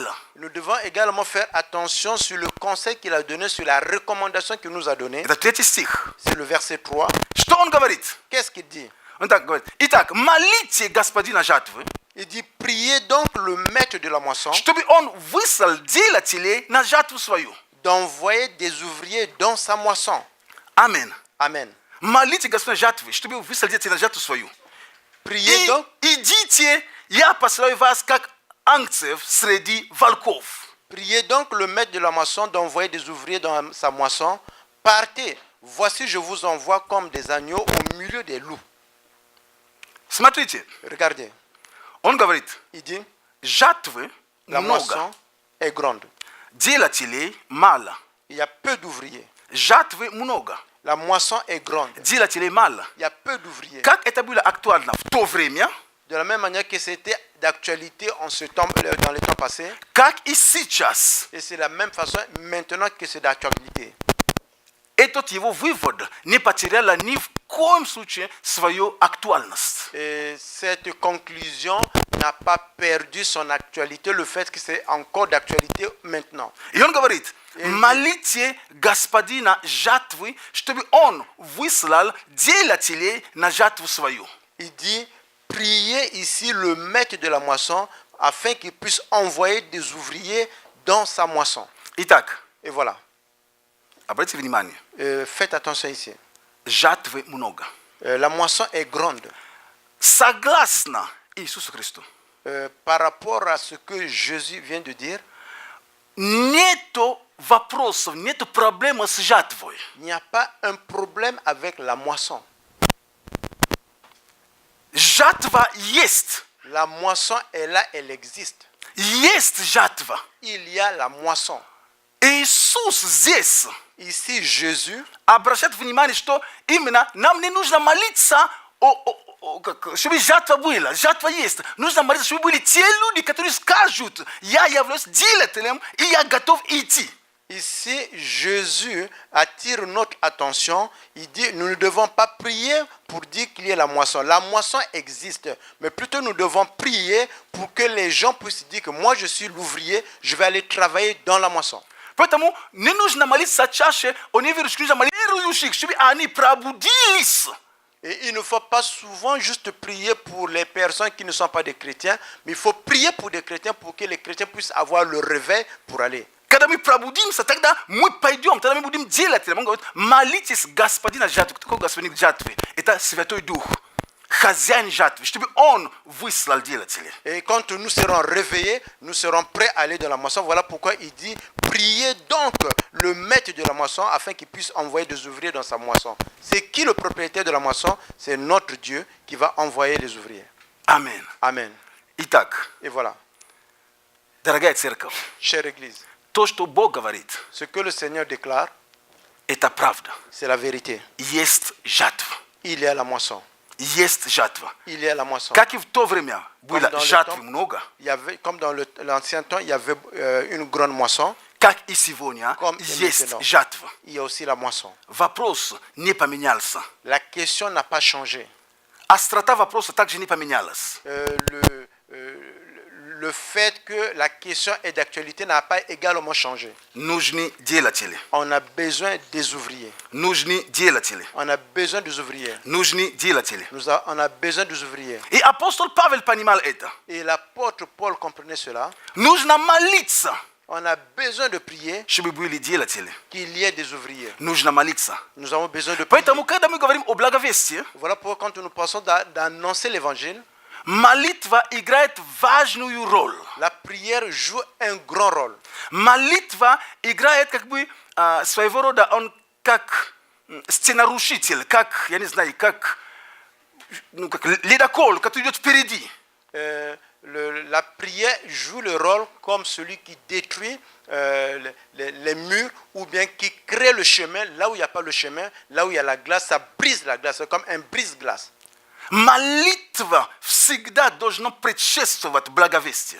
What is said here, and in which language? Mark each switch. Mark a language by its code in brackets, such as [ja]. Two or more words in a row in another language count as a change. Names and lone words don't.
[fr] nous devons également faire attention sur le conseil qu'il a donné, sur la recommandation qu'il nous a donnée. [ru] Это 3 стих. [fr] C'est le verset 3. [ru] Что он говорит? [fr] Qu'est-ce qu'il dit? [ru] Он так говорит. Итак, молите господина жатвы, [fr] Il dit, priez donc le maître de la moisson [ru] чтобы он выслал делателей на жатву свою. [fr] d'envoyer des ouvriers dans sa moisson. [ru] Аминь. [fr] Amen. [ru] Молите господина жатвы, чтобы выслал делателей на жатву свою. [fr] Priez donc, [ru] Идите, я посылаю вас как ангцев среди волков. [fr] priez donc le maître de la moisson d'envoyer des ouvriers dans sa moisson. Partez, voici je vous envoie comme des agneaux au milieu des loups. [ru] Смотрите, [fr] Regardez, [ru] он говорит, [fr] il dit, [ru] жатвы [fr] la [ru] много, [fr] moisson est grande. [ru] делателей мало. [fr] Il y a peu d'ouvriers. [ru] Жатвы много, [fr] La moisson est grande. [ru] делателей мало. [fr] Il y a peu d'ouvriers. [ru] Как это было актуально в то время, [fr] De la même manière que c'était d'actualité en ce temps, dans les temps passés, [ru] как и сейчас. [fr] et c'est la même façon maintenant que c'est d'actualité. [ru] Этот его вывод не потерял ни в коем случае свою актуальность. [fr] Et cette conclusion n'a pas perdu son actualité, le fait que c'est encore d'actualité maintenant. [ru] И он говорит, молите господина жатвы, чтобы он выслал делателей на жатву свою. [fr] Il dit, priez ici le maître de la moisson afin qu'il puisse envoyer des ouvriers dans sa moisson. [ru] Итак, [fr] Et voilà. [ru] обратите внимание, [fr] Faites attention ici. [ru] жатвы много. [fr] La moisson est grande. [ru] Согласно Иисусу Христу, [fr] Par rapport à ce que Jésus vient de dire, [ru] нету вопросов, нету проблемы с жатвой. [fr] il n'y a pas un problème avec la moisson. [ru] Жатва есть. [fr] La moisson est là, elle existe. [ru] Есть жатва. [fr] Il y a la moisson. [ru] Иисус здесь [fr] Ici, Jésus [ru] обращает внимание, что именно нам не нужно молиться, чтобы жатва была. Жатва есть. Нужно молиться, чтобы были те люди, которые скажут, я являюсь делателем, и я готов идти. [fr] Ici, Jésus attire notre attention. Il dit, nous ne devons pas prier pour dire qu'il y a la moisson. La moisson existe, mais plutôt nous devons prier pour que les gens puissent dire que moi je suis l'ouvrier, je vais aller travailler dans la moisson. [ru] Поэтому не нужно молиться чаще о неверующих, нужно молиться, чтобы они пробудились. Et il ne faut pas souvent juste prier pour les personnes qui ne sont pas des chrétiens, mais il faut prier pour des chrétiens pour que les chrétiens puissent avoir le réveil pour aller. Когда мы пробудимся, тогда мы пойдем, тогда мы будем делать. Он говорит, молитесь господина жатвы. Кто такой господин жатвы? Это Святой Дух, хозяин жатвы, чтобы он выслал делателей. [fr] Et quand nous serons réveillés, nous serons prêts à aller dans la moisson. Voilà pourquoi il dit, priez donc le maître de la moisson afin qu'il puisse envoyer des ouvriers dans sa moisson. C'est qui le propriétaire de la moisson? C'est notre Dieu qui va envoyer les ouvriers. Amen. Amen. [ru] Итак, [fr] Et voilà, [ru] дорогая церковь, [fr] chère Église, [ru] то, что Бог говорит, [fr] ce que le Seigneur déclare, [ru] это правда. [fr] c'est la vérité. [ru] Есть жатва. [fr] Il y a la moisson. [ru] Есть жатва. [fr] Il y a la moisson. [ru] Как и в то время было [fr] dans le [ru] жатвы [fr] temps, [ru] много, [fr] Il y avait, comme dans l'ancien temps, il y avait une grande moisson. [ru] как и сегодня [fr] Comme et [ru] есть [fr] maintenant. [ru] жатва. [fr] Il y a aussi la moisson. [ru] Вопрос не поменялся. [fr] La question n'a pas changé. [ru] Острота вопроса также не поменялась. [fr] Le fait que la question est d'actualité n'a pas également changé. [ru] Нужны делатели. [fr] On a besoin des ouvriers. [ru] Нужны делатели. [fr] On a besoin des ouvriers. [ru] Нужны делатели. [fr] On a besoin des ouvriers. [ru] И апостол Павел понимал это. [fr] Et l'apôtre Paul comprenait cela. [ru] Нужно молиться, [fr] On a besoin de prier [ru] чтобы были делатели. [fr] qu'il y ait des ouvriers. [ru] Нужно молиться. [fr] Nous avons besoin de prier. [ru] Поэтому, когда мы говорим о благовестии, [fr] Voilà pourquoi quand nous pensons d'annoncer l'évangile, [ru] молитва играет важную роль. [fr] la prière joue un grand rôle. [ru] Молитва играет как бы своего рода, он как стенорушитель, как, я не знаю, как ледокол, который идет впереди. [fr] La prière joue le rôle comme celui qui détruit les murs ou bien qui crée le chemin là où il n'y a pas le chemin, là où il y a la glace, ça brise la glace, c'est comme un brise-glace. [ru] Молитва всегда должно предшествовать благовестие.